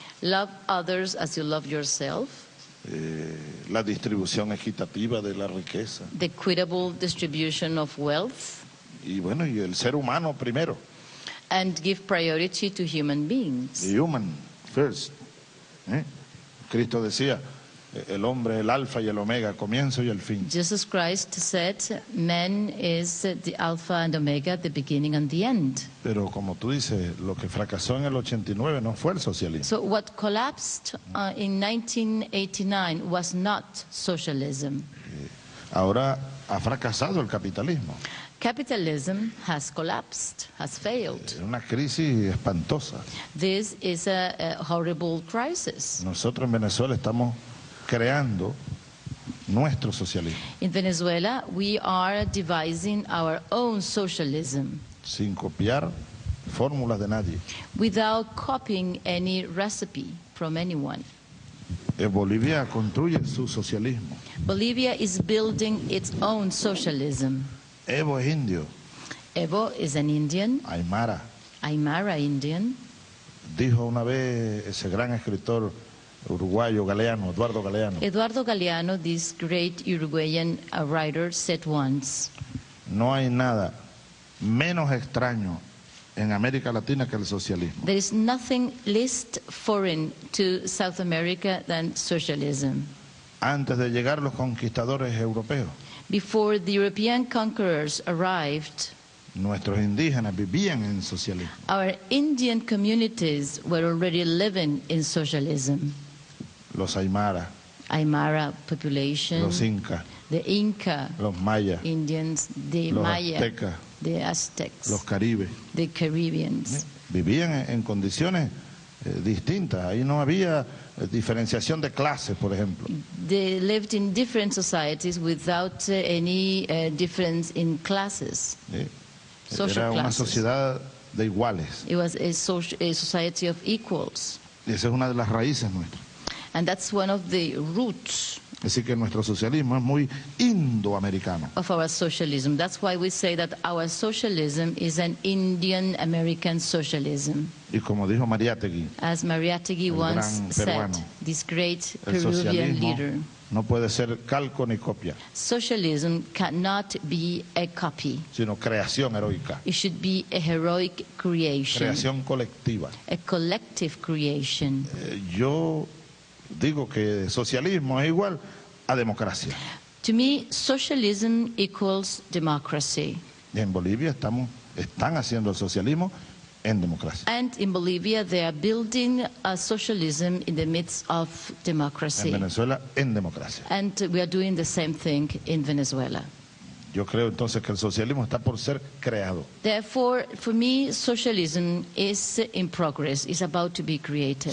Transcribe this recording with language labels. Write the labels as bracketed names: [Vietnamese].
[English] Love others as you love yourself. [Spanish] La distribución equitativa de la riqueza. [English] The equitable distribution of wealth. [Spanish] Y bueno, y el ser humano primero. [English] And give priority to human beings. The human first. [Spanish] Cristo decía, el hombre es el alfa y el omega, comienzo y el fin. [English] Jesus Christ said, man is the alpha and omega, the beginning and the end. [Spanish] Pero como tú dices, lo que fracasó en el 89 no fue el socialismo. [English] So what collapsed in 1989 was not socialism. [Spanish] Ahora ha fracasado el capitalismo. [English] Capitalism has collapsed, has failed. [Spanish] Es una crisis espantosa. [English] This is a horrible crisis. [Spanish] Nosotros en Venezuela estamos creando nuestro socialismo. [English] In Venezuela, we are devising our own socialism. [Spanish] Sin copiar fórmulas de nadie. [English] Without copying any recipe from anyone. [Spanish] Bolivia construye su socialismo. [English] Bolivia is building its own socialism. [Spanish] Evo es indio. [English] Evo is an Indian. [Spanish] Aymara. [English] Aymara Indian. [Spanish] Dijo una vez ese gran escritor uruguayo Galeano, Eduardo Galeano. [English] Eduardo Galeano, this great Uruguayan writer, said once, [Spanish] no hay nada menos extraño en América Latina que el socialismo. [English] There is nothing least foreign to South America than socialism. [Spanish] Antes de llegar los conquistadores europeos, [English] before the European conquerors arrived, [Spanish] nuestros indígenas vivían en socialismo. [English] Our Indian communities were already living in socialism. [Spanish] Los Aymara, [English] Aymara population, [Spanish] los Incas, [English] the Inca, [Spanish] los Mayas, [English] Indians, the [Spanish] los [English] Maya, [Spanish] Aztecas, [English] the Aztecs, [Spanish] los Caribes, [English] the Caribbeans. [Spanish] Vivían en condiciones distintas. Ahí no había diferenciación de clases, por ejemplo. [English] They lived in different societies without any difference in classes. [Spanish] Era una sociedad de iguales. [English] It was a society of equals. [Spanish] Y esa es una de las raíces nuestras. [English] And that's one of the roots. [Spanish] Así que nuestro socialismo es muy indoamericano. [English] Of our socialism. That's why we say that our socialism is an Indian American socialism. [Spanish] Y como dijo Mariátegui, [English] as Mariátegui once said, this great Peruvian leader, [Spanish] no puede ser calco ni copia. [English] Socialism cannot be a copy. [Spanish] Sino creación heroica. [English] It should be a heroic creation. [Spanish] Creación colectiva. [English] A collective creation. [Spanish] Yo digo que socialismo es igual a democracia. [English] To me, socialism equals democracy. [Spanish] Y en Bolivia están haciendo el socialismo en democracia. [English] And in Bolivia, they are building a socialism in the midst of democracy. [Spanish] En Venezuela, en democracia. [English] And we are doing the same thing in Venezuela. [Spanish] Yo creo entonces que el socialismo está por ser creado. [English] Therefore, for me, socialism is in progress, is about to be created.